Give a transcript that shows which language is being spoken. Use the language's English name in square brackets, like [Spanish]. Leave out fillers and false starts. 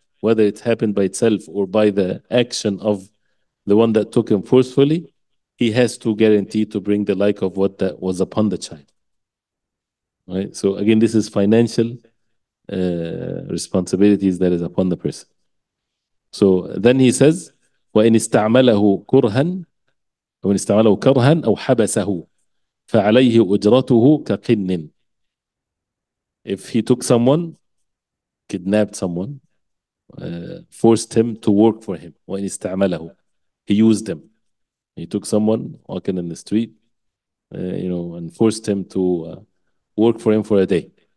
[English] Whether it happened by itself or by the action of the one that took him forcefully, he has to guarantee to bring the like of what that was upon the child. Right? So again, this is financial responsibilities that is upon the person. So then he says, [Arabic] وإن استعمله كرها وإن استعمله كرها أو حبسه فعليه أجرته كقن. [English] If he took someone, kidnapped someone, forced him to work for him, [Arabic] وإن استعمله, [English] he used him. He took someone walking in the street, and forced him to work for him for a day.